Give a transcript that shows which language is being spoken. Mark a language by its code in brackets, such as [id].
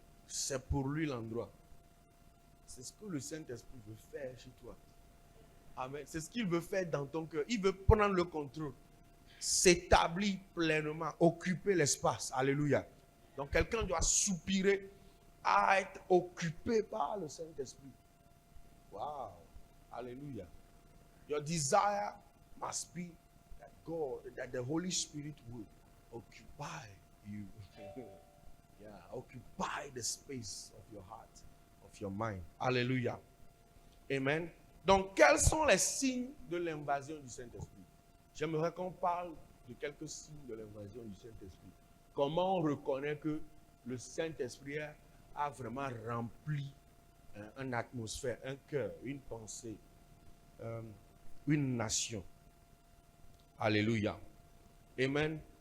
[fr] C'est pour lui l'endroit. C'est ce que le Saint-Esprit veut faire chez toi. Amen. C'est ce qu'il veut faire dans ton cœur. Il veut prendre le contrôle. S'établir pleinement, occuper l'espace. Alléluia. Donc quelqu'un doit soupirer à être occupé par le Saint-Esprit. Wow. Alléluia. [en] Your desire must be that God, that the Holy Spirit will occupy you. Yeah, occupy the space of your heart, of your mind. Alléluia. Amen. [fr] Donc, quels sont les signes de l'invasion du Saint-Esprit? J'aimerais qu'on parle de quelques signes de l'invasion du Saint-Esprit. Comment on reconnaît que le Saint-Esprit a vraiment rempli une atmosphère, un cœur, une pensée, une nation. Alléluia. Amen.